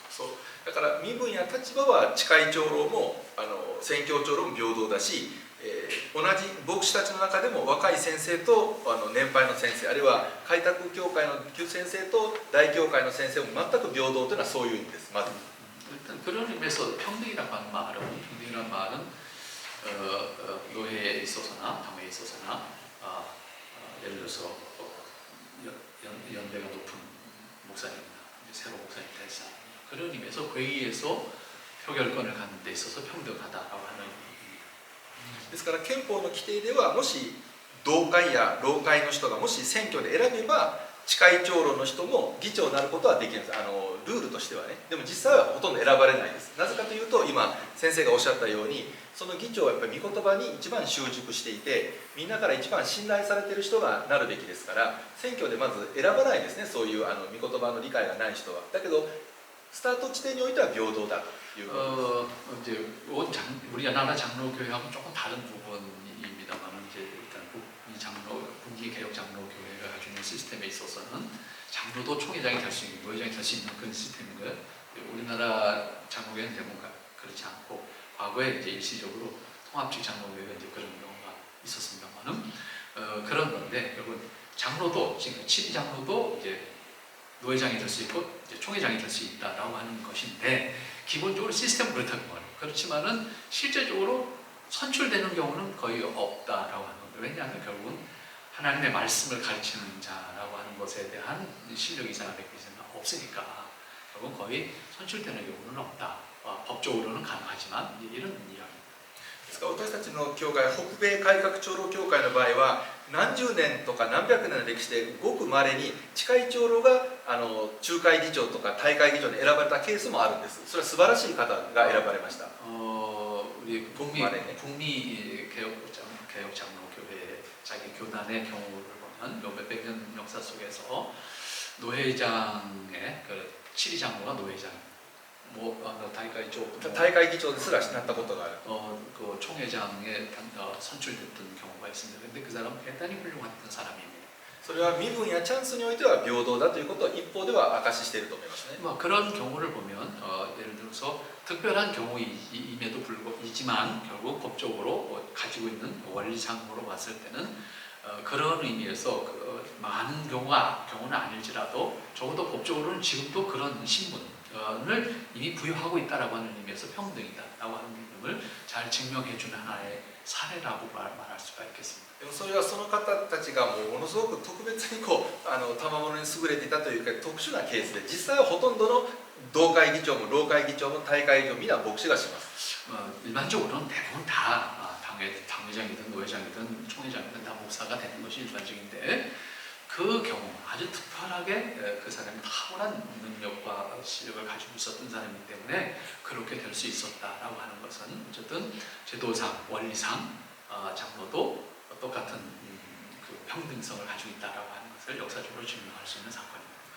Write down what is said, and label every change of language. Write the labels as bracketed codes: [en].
[ja] そうだから身分や立場は近い長老も宣教長老も平等だし、同じ牧師たちの中でも若い先生と年配の先生あるいは開拓教会の先生と大教会の先生も全く平等というのはそういう意味ですまず。 [ko] 일단 그런 의미에서 평등이라는 말은 교회에 있어서나 당회에 있어서나 예를 들어서 연배가 높은 목사님이나 새로 목사님 대사 그런 의미에서 회의에서 표결권을 갖는 데 있어서 평등하다라고 하는 의미입니다. [ja] ですから憲法の規定ではもし同会や老会の人がもし選挙で選べば近い長老の人も議長になることはできるんですルールとしてはねでも実際はほとんど選ばれないですなぜかというと今先生がおっしゃったようにその議長はやっぱり御言葉に一番習熟していてみんなから一番信頼されている人がなるべきですから選挙でまず選ばないですねそういう御言葉の理解がない人はだけどスタート地点においては平等だということです [ko] 이제 우리나라 장로교회하고는 조금 다른 부분입니다만 이제 일단 국기 개혁 장로교회가 가지고 있는 시스템에 있어서는 장로도 총회장이 될 수 있는 노회장이 될 수 있는 그런 시스템인 거예요. 우리나라 장로교회는 대부분 그렇지 않고 과거에 이제 일시적으로 통합식 장로교회가 이제 그런 경우가 있었습니다만은 그런 건데 여러분 장로도 지금 7위 장로도 이제 노회장이 될 수 있고 이제 총회장이 될 수 있다라고 하는 것인데 기본적으로 시스템은 그렇다고 말해요. 그렇지만은 실제적으로 선출되는 경우는 거의 없다라고 하는 건데 왜냐하면 결국은 하나님의 말씀을 가르치는 자라고 하는 것에 대한 실력이 이상한 없으니까 결국 거의 선출되는 경우는 없다. 법적으로는 가능하지만 이런 이야기. [ja] ですから私たちの教会、北米改革長老教会の場合は何十年とか何百年の歴史でごく稀に地会長老が仲介議長とか大会議長に選ばれたケースもあるんです。それは素晴らしい方が選ばれました。 [ko] 우리 북미 말에네. 북미 개혁 장로교회 자기 교단의 경우를 보면 몇백 년 역사 속에서 노회장의 그 7위 장로가 노회장, 다이카이 쪽 [ja] 大会議長ですらなったことがある。 [ko] 그 총회장에 선출됐던 경우가 있습니다. 근데 그 사람은 대단히 훌륭했던 사람입니다. [ja] それは身分やチャンスにおいては平等だということを一方では証ししていると思いますね。 [ko] 그런 경우를 보면 예를 들어서 특별한 경우임에도 불구하지만 결국 법적으로 가지고 있는 원리상으로 봤을 때는 그런 의미에서 많은 경우는 아닐지라도 적어도 법적으로는 지금도 그런 신분을 이미 부여하고 있다라고 하는 의미에서 평등이다라고 하는 점을 잘 증명해주는 하나의 사례라고 말할 수가 있겠습니다. [ja] でもそれはその方たちがものすごく特別に賜物に優れていたというか特殊なケースで実際はほとんどの同会議長も老会議長も大会議長も皆牧師がします。 [ko] 일반적으로는 대부분 다 당회장이든 노회장이든 총회장이든 다 목사가 되는 것이 일반적인데 그 경우 아주 특별하게 그 사람이 탁월한 능력과 실력을 가지고 있었던 사람이기 때문에 그렇게 될 수 있었다라고 하는 것은 어쨌든 제도상 원리상 장로도 똑같은 그 평등성을 가지고 있다라고 하는 것을 역사적으로 증명할 수 있는 사건입니다.